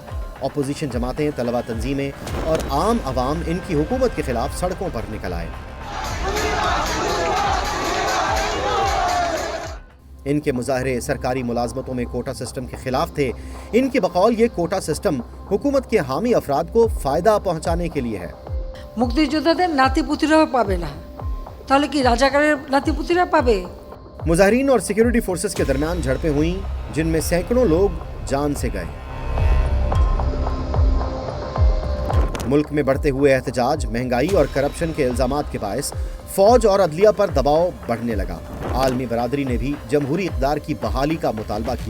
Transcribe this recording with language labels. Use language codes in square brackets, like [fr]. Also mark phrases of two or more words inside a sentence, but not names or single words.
[ur] اپوزیشن جماعتیں، طلبہ تنظیمیں اور عام عوام ان کی حکومت کے خلاف سڑکوں پر نکل آئے۔ ان کے مظاہرے سرکاری ملازمتوں میں کوٹا سسٹم کے خلاف تھے۔ ان کی بقول یہ کوٹا سسٹم حکومت کے حامی افراد کو فائدہ پہنچانے کے لیے ہے۔ [bn] মুক্তিযোদ্ধাদের নাতিপুতিরাও পাবে না, তাহলে কি রাজাকারের নাতিপুতিরা পাবে? [ur] مظاہرین اور سیکیورٹی فورسز کے درمیان جھڑپیں ہوئیں جن میں سینکڑوں لوگ جان سے گئے۔ ملک میں بڑھتے ہوئے احتجاج، مہنگائی اور کرپشن کے الزامات کے باعث فوج اور عدلیہ پر دباؤ بڑھنے لگا۔ عالمی برادری نے بھی جمہوری اقتدار کی بحالی کا مطالبہ کیا۔